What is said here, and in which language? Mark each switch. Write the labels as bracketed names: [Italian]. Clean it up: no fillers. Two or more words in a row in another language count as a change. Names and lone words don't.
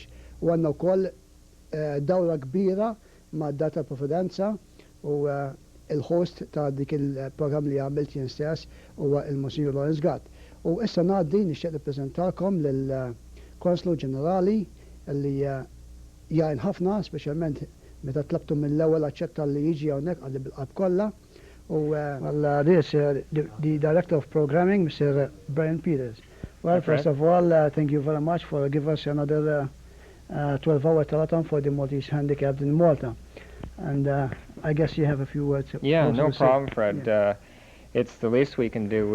[Maltese] U għandna wkoll dawra kbira ma' data tal-Providenza u il-host ta' dik il-programm li għamilt jien stess huwa il-Monsignor L.Gatt. U issa ngħaddi nixtieq nippreżentalkom lill-Konslu Ġenerali li jgħin ħafna, speċjalment meta tlabtu mill-ewwel aċċetta li jiġi hawnhekk għalli bil-qalb kollha. [English] U this the Director of Programming, Mr. Brian Peters. Well, first of all, thank you very much for giving us another 12-hour telethon for the Maltese handicapped in Malta. And I guess you have a few words. Yeah, no problem, Fred. Yeah. It's the least we can do.